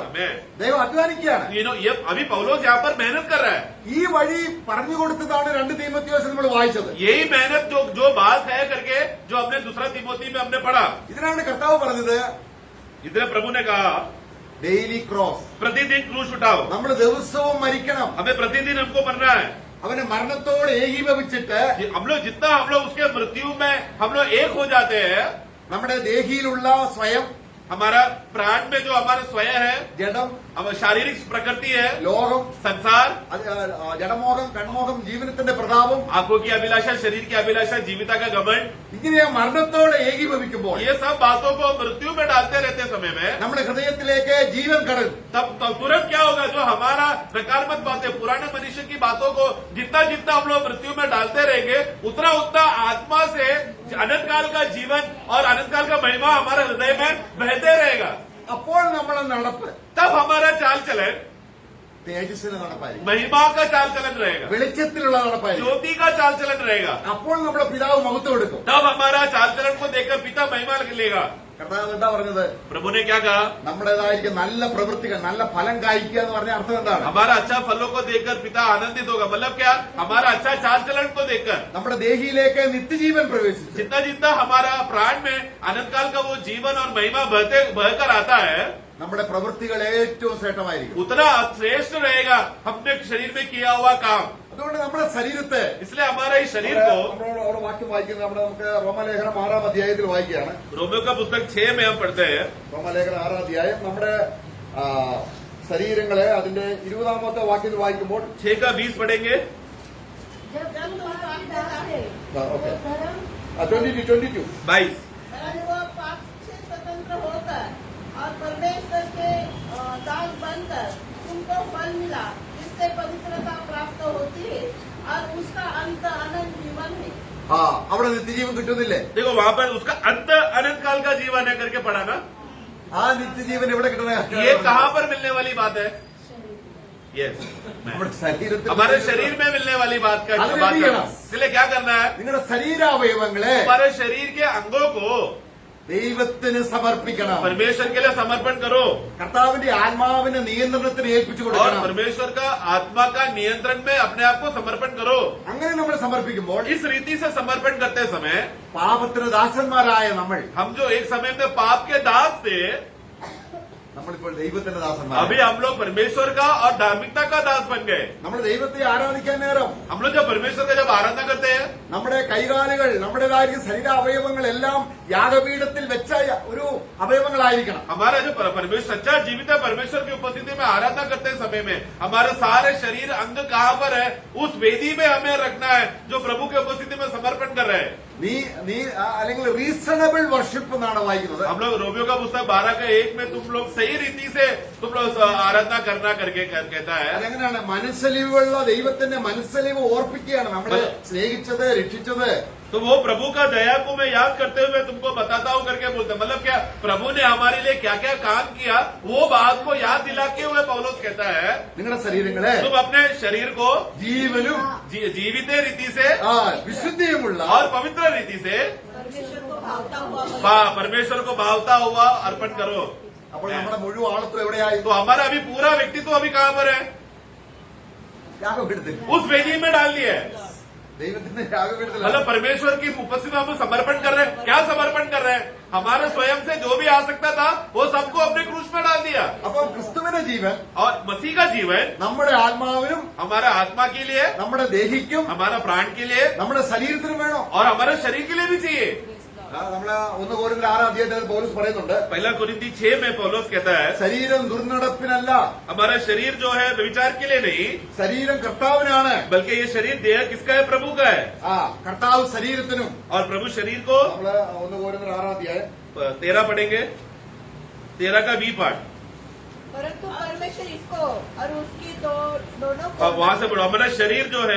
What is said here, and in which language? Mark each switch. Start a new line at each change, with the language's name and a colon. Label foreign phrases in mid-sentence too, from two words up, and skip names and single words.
Malayalam: Amen. ദൈവം അധ്വാനിക്കുകയാണ്.
Hindi: ये अभी पौलुस यहाँ पर मेहनत कर रहा है.
Malayalam: ഈ വഴി പറഞ്ഞു കൊടുത്തതാണ് 2 തീമോഥെയോസിൽ നമ്മൾ വായിച്ചത്.
Hindi: यही मेहनत जो बात है करके जो हमने दूसरा तिमोथी में हमने पढ़ा.
Malayalam: ഇതിനാണ് കർത്താവ് പറഞ്ഞത്
Hindi: इधर प्रभु ने कहा
English: daily cross.
Hindi: प्रतिदिन क्रूस उठाओ.
Malayalam: നമ്മൾ ദിവസവും മരിക്കണം.
Hindi: हमें प्रतिदिन हमको मरना है.
Malayalam: അവന്റെ മരണത്തോട് ഏകീഭവിച്ചിട്ട്
Hindi: हम लोग जितना हम लोग उसके मृत्यु में हम लोग एक हो जाते हैं.
Malayalam: നമ്മുടെ ദേഹിയിലുള്ള സ്വയം,
Hindi: हमारा प्राण में जो हमारा स्वयं है,
Malayalam: ജഡം,
Hindi: हमारी शारीरिक प्रकृति है,
Malayalam: ലോകം,
Hindi: संसार,
Malayalam: ജഡമോഹം, കൺമോഹം, ജീവിതത്തിന്റെ പ്രതാപം,
Hindi: आंखों की अभिलाषा, शरीर की अभिलाषा, जीविता का घमंड,
Malayalam: ഇങ്ങനെ മരണത്തോട് ഏകീഭവിക്കുമ്പോൾ
Hindi: ये सब बातों को मृत्यु में डालते रहते समय में
Malayalam: നമ്മുടെ ഹൃദയത്തിലേക്ക് ജീവൻ കടക്കും.
Hindi: तब तुरंत क्या होगा? जो हमारा नकारात्मक बातें, पुराने मनुष्य की बातों को जितना जितना हम लोग मृत्यु में डालते रहेंगे उतना उतना आत्मा से अनंत काल का जीवन और अनंत काल का महिमा हमारे हृदय में बहते रहेगा।
Malayalam: അപ്പോൾ നമ്മളെ നടപ്പ്
Hindi: तब हमारा चाल चलन
Malayalam: തേജസ്സിന്റെ നടപ്പായിരിക്കും,
Hindi: महिमा का चाल चलन रहेगा,
Malayalam: വെളിച്ചത്തിലുള്ള നടപ്പായിരിക്കും.
Hindi: ज्योति का चाल चलन रहेगा।
Malayalam: അപ്പോൾ നമ്മുടെ പിതാവ് മഹത്വം എടുക്കും.
Hindi: तब हमारा चाल चलन को देखकर पिता महिमा लेगा।
Malayalam: കർത്താവ് എന്താ പറഞ്ഞത്?
Hindi: प्रभु ने क्या कहा?
Malayalam: നമ്മുടേതായിരിക്കും നല്ല പ്രവൃത്തികൾ, നല്ല ഫലം കായ്ക്കുക എന്ന് പറഞ്ഞ അർത്ഥം എന്താണ്?
Hindi: हमारा अच्छा फलों को देखकर पिता आनंदित होगा। मतलब क्या? हमारा अच्छा चाल चलन को देखकर
Malayalam: നമ്മുടെ ദേഹിയിലേക്ക് നിത്യജീവൻ പ്രവേശിച്ചു.
Hindi: जितना जितना हमारा प्राण में अनंत काल का वो जीवन और महिमा बहकर आता है,
Malayalam: നമ്മുടെ പ്രവൃത്തികൾ ഏറ്റവും ശ്രേഷ്ഠമായിരിക്കും.
Hindi: उतना श्रेष्ठ रहेगा हमने शरीर में किया हुआ काम।
Malayalam: അതുകൊണ്ട് നമ്മുടെ ശരീരത്തെ
Hindi: इसलिए हमारा इस शरीर को,
Malayalam: നമ്മളോട് അവിടെ വാക്യം വായിക്കുന്നത് നമുക്ക് റോമലേഖനം 6-ാം അധ്യായത്തിൽ വായിക്കുകയാണ്.
Hindi: रोमियो का पुस्तक 6 में हम पढ़ते हैं।
Malayalam: റോമലേഖനം 6-ാം അധ്യായം നമ്മുടെ ശരീരങ്ങളെ അതിന്റെ 20-ാമത്തെ വാക്യത്തിൽ വായിക്കുമ്പോൾ
Hindi: 6 का 20 पढ़ेंगे। जब तुम पाप के दास थे, ओके। तो धर्म 22 22 और वो पाप से स्वतंत्र होकर और परमेश्वर के दास बनकर तुमको फल मिला, जिससे पवित्रता प्राप्त होती है और उसका अंत अनंत जीवन है।
Malayalam: അവിടെ നിത്യജീവൻ കിട്ടുന്നില്ലേ?
Hindi: देखो वहां पर उसका अंत अनंत काल का जीवन है करके पढ़ा ना।
Malayalam: ആ നിത്യജീവൻ എവിടെ കിട്ടുന്ന?
Hindi: ये कहाँ पर मिलने वाली बात है? यस,
Malayalam: നമ്മുടെ ശരീരത്തിൽ.
Hindi: हमारे शरीर में मिलने वाली बात का अरे बात नहीं कर है ना। इसलिए क्या करना है?
Malayalam: നിങ്ങളുടെ ശരീരാവയവങ്ങളെ
Hindi: हमारे शरीर के अंगों को
Malayalam: ദൈവത്തിന് സമർപ്പിക്കണം.
Hindi: परमेश्वर के लिए समर्पण करो
Malayalam: കർത്താവിന്റെ ആത്മാവിന്റെ നിയന്ത്രണത്തിന് ഏൽപ്പിച്ചു
Hindi: और
Malayalam: കൊടുക്കണം.
Hindi: परमेश्वर का आत्मा का नियंत्रण में अपने आप को समर्पण करो।
Malayalam: അങ്ങനെ നമ്മൾ സമർപ്പിക്കുമ്പോൾ
Hindi: इस रीति से समर्पण करते समय
Malayalam: പാപത്തിന് ദാസന്മാരായ നമ്മൾ
Hindi: हम जो एक समय में पाप के दास थे,
Malayalam: നമ്മളിപ്പോൾ ദൈവത്തിന്റെ ദാസന്മാർ.
Hindi: अभी हम लोग परमेश्वर का और धार्मिकता का दास बन गए।
Malayalam: നമ്മൾ ദൈവത്തെ ആരാധിക്കാൻ നേരം
Hindi: हम लोग जब परमेश्वर का जब आराधना करते हैं,
Malayalam: നമ്മുടെ കൈകാലുകൾ, നമ്മുടേതായിരിക്കും ശരീരാവയവങ്ങളെല്ലാം യാഗപീഠത്തിൽ വെച്ച ഒരു അവയവങ്ങളായിരിക്കണം.
Hindi: हमारा जो परमेश्वर सच्चा जीवित है, परमेश्वर की उपस्थिति में आराधना करते समय में हमारे सारे शरीर अंग कहाँ पर है? उस वेदी में हमें रखना है जो प्रभु की उपस्थिति में समर्पण कर रहे हैं।
Malayalam: അല്ലെങ്കിൽ
English: reasonable worship
Malayalam: എന്നാണ് വായിക്കുന്നത്.
Hindi: हम लोग रोमियो का पुस्तक 12:1 में तुम लोग सही रीति से तुम लोग आराधना करना करके कहता है।
Malayalam: അതെങ്ങനെയാണ്? മനസ്സലിവുള്ള ദൈവത്തിന്റെ മനസ്സലിവ് ഓർപ്പിക്കുകയാണ് നമ്മളെ സ്നേഹിച്ചത്, രക്ഷിച്ചത്.
Hindi: तो वो प्रभु का दया को मैं याद करते हुए तुमको बताता हूँ करके बोलते हैं। मतलब क्या? प्रभु ने हमारे लिए क्या क्या काम किया वो बात को याद दिलाते हुए पौलुस कहता है,
Malayalam: നിങ്ങളുടെ ശരീരങ്ങളെ
Hindi: तुम अपने शरीर को
Malayalam: ജീവനും
Hindi: जीवित रीति से
Malayalam: വിശുദ്ധിയുമുള്ള
Hindi: और पवित्र रीति से परमेश्वर को भावता हुआ परमेश्वर को भावता हुआ अर्पण करो।
Malayalam: അപ്പോൾ നമ്മുടെ മുഴുവൻ ആളത്വം എവിടെയായി?
Hindi: तो हमारा अभी पूरा व्यक्तित्व अभी कहाँ पर है?
Malayalam: യാഗപീഠത്തിൽ.
Hindi: उस वेदी में डाल दिया है।
Malayalam: ദൈവത്തിന്റെ യാഗപീഠത്തിൽ.
Hindi: मतलब परमेश्वर की उपस्थिति में हम समर्पण कर रहे हैं। क्या समर्पण कर रहे हैं? हमारे स्वयं से जो भी आ सकता था वो सबको अपने क्रूस में डाल दिया।
Malayalam: അപ്പോൾ ക്രിസ്തുവിന്റെ ജീവൻ
Hindi: और मसीह का जीवन
Malayalam: നമ്മുടെ ആത്മാവിനും
Hindi: हमारा आत्मा के लिए,
Malayalam: നമ്മുടെ ദേഹിക്കും
Hindi: हमारा प्राण के लिए
Malayalam: നമ്മുടെ ശരീരത്തിനും വേണം.
Hindi: और हमारे शरीर के लिए भी चाहिए।
Malayalam: നമ്മള് 1 കൊരിന്ത്യർ 6-ാം അധ്യായത്തിൽ പൗലോസ് പറയുന്നുണ്ട്,
Hindi: पहला कुरिन्थी 6 में पौलुस कहता है,
Malayalam: ശരീരം ദുർനടപ്പിനല്ല,
Hindi: हमारा शरीर जो है विचार के लिए नहीं,
Malayalam: ശരീരം കർത്താവിനാണ്.
Hindi: बल्कि ये शरीर देह किसका है? प्रभु का है।
Malayalam: കർത്താവ് ശരീരത്തിനും.
Hindi: और प्रभु शरीर को
Malayalam: നമ്മള് 1 കൊരിന്ത്യർ 6-ാം അധ്യായം
Hindi: 13 पढ़ेंगे, 13 का 20 पाठ। परंतु परमेश्वर इसको और उसकी दोनों को अब वहां से बोलो, हमारा शरीर जो है,